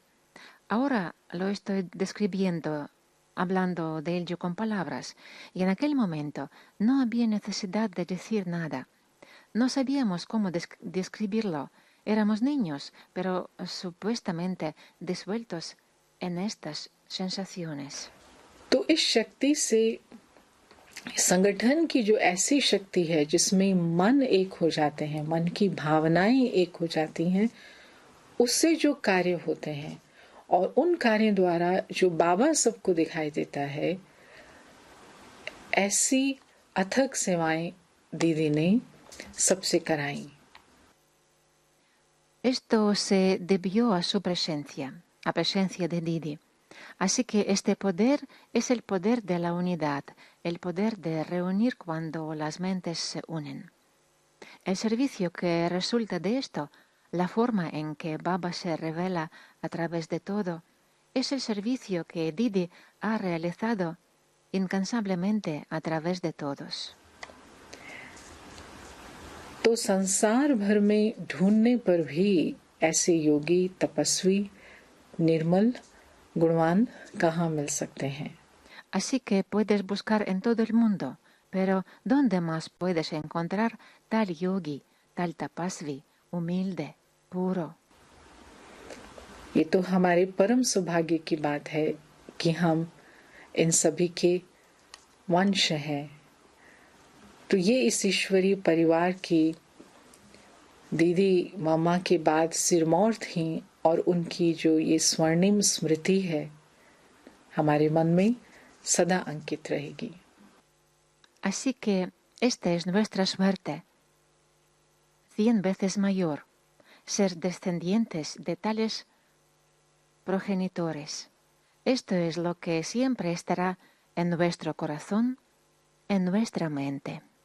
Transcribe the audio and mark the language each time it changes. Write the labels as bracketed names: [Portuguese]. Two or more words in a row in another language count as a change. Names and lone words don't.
[Spanish] Ahora lo estoy describiendo, hablando de ello con palabras, y en aquel momento no había necesidad de decir nada. No sabíamos cómo describirlo. Éramos niños, pero supuestamente disueltos en estas sensaciones. [Hindi] तो इस शक्ति से संगठन की जो ऐसी शक्ति है जिसमें मन एक हो जाते हैं, मन की भावनाएं एक हो जाती हैं, उससे जो कार्य होते हैं और उन कार्यों द्वारा जो बाबा सबको दिखाई देता है, ऐसी अथक सेवाएं दीदी ने सबसे कराई। [Spanish] Esto se debió a su presencia, a presencia de Didi. Así que este poder es el poder de la unidad, el poder de reunir cuando las mentes se unen. El servicio que resulta de esto, la forma en que Baba se revela a través de todo, es el servicio que Didi ha realizado incansablemente a través de todos. [Hindi] तो संसार भर में ढूंढने पर भी ऐसे योगी, तपस्वी, निर्मल, गुणवान कहाँ मिल सकते हैं? [Spanish] Así que puedes buscar en todo el mundo, pero ¿dónde más puedes encontrar tal yogi, tal tapasvi, humilde, puro? [Hindi] ये तो हमारे परम सौभाग्य की बात है कि हम इन सभी के वंश हैं। तो ये इस ईश्वरीय परिवार की दीदी मामा के बाद सिरमौर थी और उनकी जो ये स्वर्णिम स्मृति है हमारे मन में सदा अंकित रहेगी। [Spanish] Así que esta es nuestra suerte, 100 veces mayor, ser descendientes de tales progenitores. Esto es lo que siempre estará en nuestro corazón, en nuestra mente.